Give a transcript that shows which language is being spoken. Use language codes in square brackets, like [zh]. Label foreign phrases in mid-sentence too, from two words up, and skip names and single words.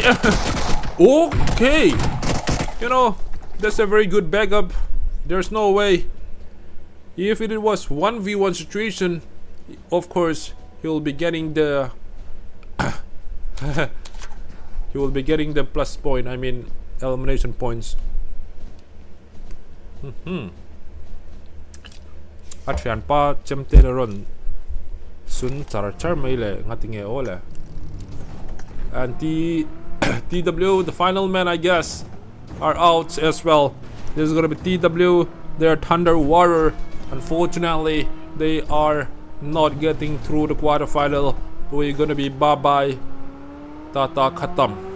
[en] Okay, you know, that's a very good backup. There's no way. If it was 1v1 situation, of course he'll be getting the he will be getting the plus point, I mean elimination points. [lus] Atrian pa chemte ron sun char mai le ngatinge ole. [en] And TW, the final men, I guess, are out as well. This is gonna be TW, their Thunder Warrior. Unfortunately, they are not getting through the quarterfinal. We're gonna be bye bye, [hi] टाटा ख़तम.